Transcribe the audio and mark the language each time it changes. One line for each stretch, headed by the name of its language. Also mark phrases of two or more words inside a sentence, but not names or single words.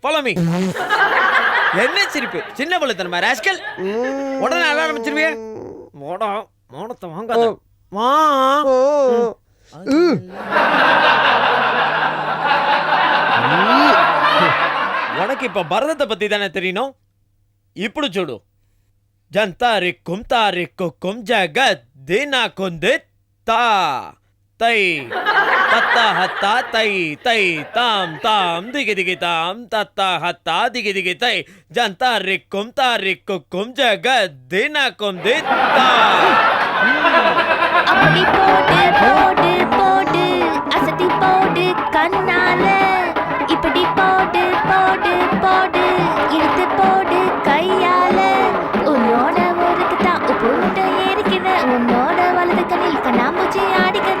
Tamil: ஃபாலோ மீ. என்ன சிரிப்பு? சின்ன பள்ளத்தனமா ராஸ்கல். உடனே அழ ஆரம்பிச்சிருவியே. மோனத்தை வாங்காத. வா. உனக்கு இப்ப பரதத்தை பத்தி தானே தெரியணும்.
Telugu: ఇప్పుడు చూడు. జంతారిక్కుం తారిక్కుం జగత్ దినా కొంది తా తై తత్త హత్త తై తై తాం తాం దిగి దిగి తాం తత్త హత్త దిగి దిగి తై జంతారిక్కుం తారిక్కుం జగత్ దినా కొంది తా.
Tamil: அப்படி போடு போடு போடு, அசத்தி போடு கண்ணால. இப்படி போடு போடு போடு, இழுத்து போடு கையால. உன்னோட ஒருக்கு தான் உப்பு முட்டை ஏறிக்கிற, உன்னோட வலது கண்ணில் கண்ணாமூச்சி ஆடிக்கிற.